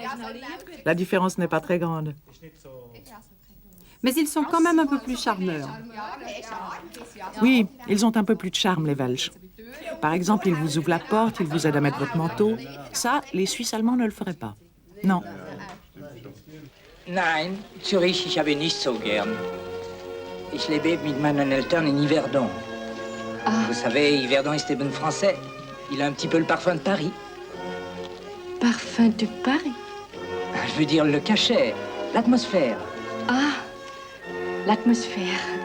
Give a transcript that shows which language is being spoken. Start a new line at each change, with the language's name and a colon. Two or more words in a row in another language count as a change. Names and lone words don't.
French: La différence n'est pas très grande. Mais ils sont quand même un peu plus charmeurs. Oui, ils ont un peu plus de charme, les Belges. Par exemple, ils vous ouvrent la porte, ils vous aident à mettre votre manteau. Ça, les Suisses allemands ne le feraient pas. Non.
German: Nein, Zürich, ich habe nicht so gern. Ich lebe mit meinen Eltern in Yverdon.
French: Vous savez,
German: Yverdon ist eben français.
French: Il a un petit peu le parfum de Paris. Parfum de Paris? Je veux dire le cachet, l'atmosphère. Ah, l'atmosphère.